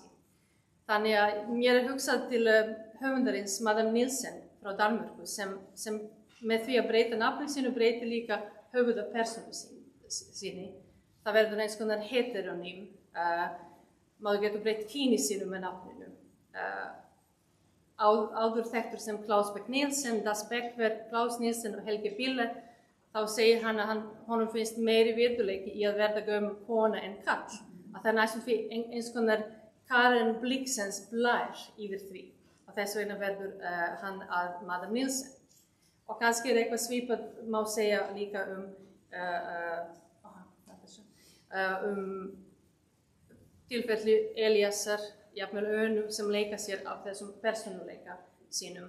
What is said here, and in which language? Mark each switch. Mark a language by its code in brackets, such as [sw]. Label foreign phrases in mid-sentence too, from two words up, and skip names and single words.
[is] Þannig að mér hugsað til höfundarins Madame Nielsen frá Danmörku sem með því að breyta nafni sínu breytir líka höfuðapersónu síni. Það verður eins konar heteronym. Maður getur breytt kyni sínu með nafninu. Áður þekktur sem Klaus Beck Nielsen, Das Beckver, Klaus Nielsen og Helge Bille, þá segir hann að honum finnst meiri virðuleiki í að verða gömul kona en kall. Að það næstum því eins konar Karen Blixens blær yfir því. Og þess vegna verður hann að Madame Nielsen. Og kannski eitthvað svipað má segja líka tilfelli Eliasar, jafnvel Önu sem leika sér af þessum persónuleika sínum.